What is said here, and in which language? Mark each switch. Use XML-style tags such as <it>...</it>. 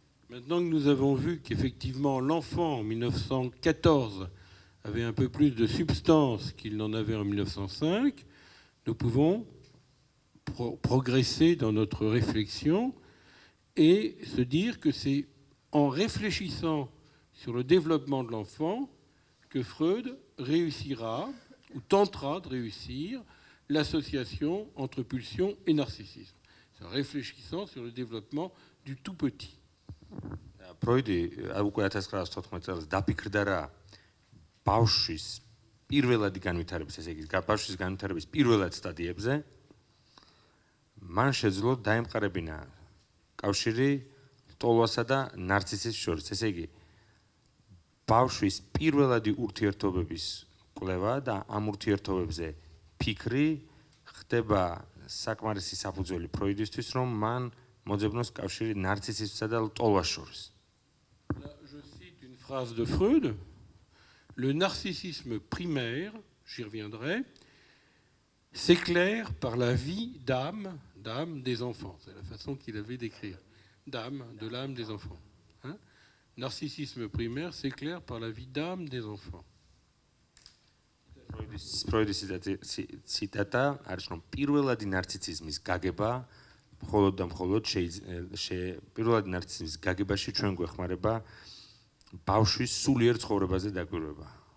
<fr>Maintenant que nous avons vu qu'effectivement l'enfant en 1914 avait un peu plus de substance qu'il n'en avait en 1905, nous pouvons progresser dans notre réflexion et se dire que c'est en réfléchissant sur le développement de l'enfant que Freud réussira ou tentera de réussir l'association entre pulsion et narcissisme. C'est en réfléchissant sur le développement du tout petit.</fr> <ka>ფროიდი უკვე 1914 წელს დაფიქრდა რა ბავშვის პირველადი განვითარების, ესე იგი ბავშვის განვითარების პირველად სტადიებზე, მან შეძლო დაემყარებინა კავშირი ტოლვასა და ნარცისის შორის. ესე იგი ბავშვის პირველადი ურთიერთობების კვლევა და ამ ურთიერთობებზე ფიქრი ხდება საკმარისი საფუძველი ფროიდისთვის, რომ მან მოძებნოს კავშირი ნარცისისსა და ტოლვას შორის.</ka> <fr>Je cite une phrase de Freud. Le narcissisme primaire, j'y reviendrai, s'éclaire par la vie d'âme des enfants. C'est la façon qu'il avait d'écrire. D'âme, de l'âme des enfants. Hein? Narcissisme primaire s'éclaire par la vie d'âme des enfants.</fr> <ka>ფროიდის ციტატა არის, რომ პირველადი ნარცისიზმის გაგება მხოლოდ და მხოლოდ პირველადი ნარცისიზმის გაგებაში ჩვენ გვეხმარება ბავშვის სულიერ ცხოვრებაზე დაკვირვება.</ka>